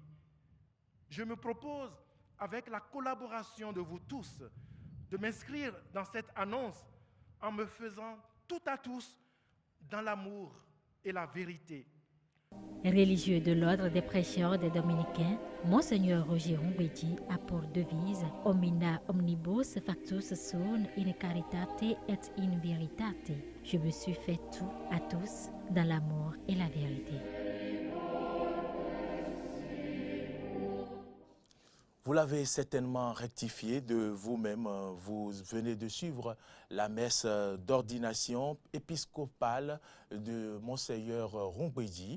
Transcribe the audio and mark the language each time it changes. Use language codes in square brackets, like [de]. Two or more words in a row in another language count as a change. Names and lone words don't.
[fr] Je me propose, avec la collaboration de vous tous, de m'inscrire dans cette annonce en me faisant tout à tous dans l'amour et la vérité. Religieux de l'ordre des prêcheurs des Dominicains, Monseigneur Roger Rumbedi a pour devise [la] Omnia omnibus factus sunt in caritate et in veritate. [fr] Je me suis fait tout à tous dans l'amour et la vérité. Vous l'avez certainement rectifié de vous-même. Vous venez de suivre la messe d'ordination épiscopale de Monseigneur Rumbedi.